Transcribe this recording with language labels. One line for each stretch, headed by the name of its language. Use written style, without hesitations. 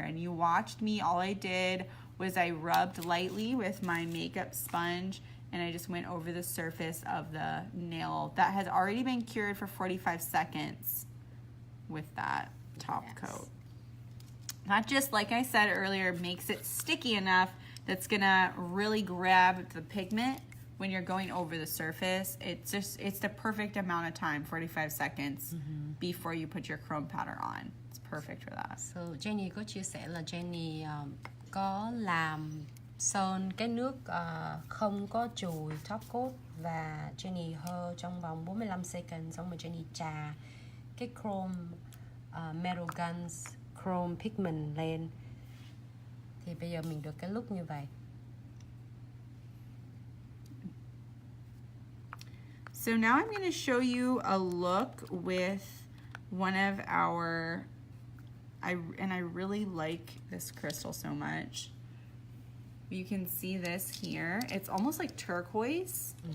English: And you watched me. All I did was I rubbed lightly with my makeup sponge, and I just went over the surface of the nail that has already been cured for 45 seconds with that top coat. That just, like I said earlier, makes it sticky enough that's gonna really grab the pigment when you're going over the surface. It's the perfect amount of time, 45 seconds, before you put your chrome powder on. It's perfect for that.
Vietnamese: So Jenny có chia sẻ là Jenny có làm sơn cái nước không có chùi top coat, và Jenny hơ trong vòng
English: 45 seconds,
Vietnamese: xong rồi Jenny trà cái chrome metal guns chrome pigment lên. Thì bây giờ mình được cái look như vậy.
English: So now I'm going to show you a look with one of our, and I really like this crystal so much. You can see this here. It's almost like turquoise.